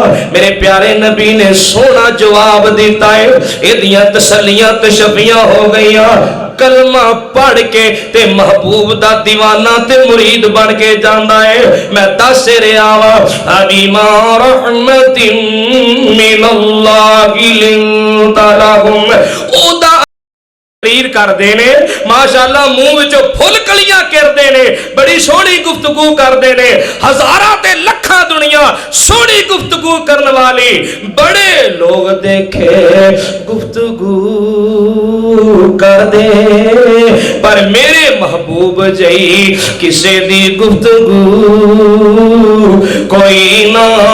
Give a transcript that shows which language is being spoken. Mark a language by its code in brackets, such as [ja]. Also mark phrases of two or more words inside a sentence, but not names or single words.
[pa] میرے پیارے نبی نے سوہنا جواب دتا ہے. ایہدیاں تسلیاں تشفیاں ہو گئیاں۔ کلمہ پڑھ کے تے محبوب دا دیوانہ تے مرید بن کے جاندا ہے. میں دس رہا واں [ar] فبما رحمة من الله لنت لهم [pa] اوہدا تقریر کرتے نے ماشاءاللہ منہ وچوں پھل کلیاں کرتے نے بڑی سوہنی گفتگو کرتے نے. ہزاراں تے لکھاں دنیا سوہنی گفتگو کرنے والی بڑے لوگ دیکھے گفتگو کردے پر میرے محبوب جئی کسے دی گفتگو کوئی نہ.